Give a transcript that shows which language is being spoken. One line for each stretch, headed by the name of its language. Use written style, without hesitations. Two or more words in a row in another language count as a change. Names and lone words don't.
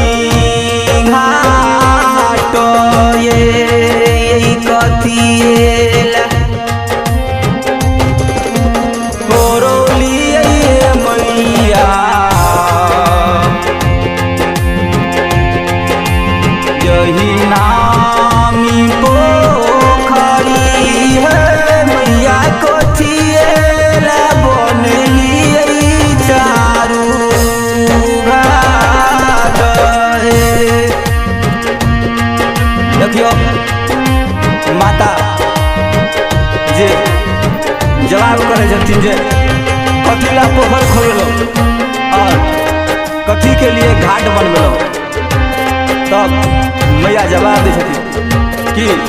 Maithili: घाट ये कथी यही नामी पोखरी है मैया कथी बनलियै चारू घाट। देखियो माता जे जवाब करे छथिन जे कथी ला पोखर खोललो और कथी के लिए घाट बनलो, तब मैया जवाब दै छथिन कि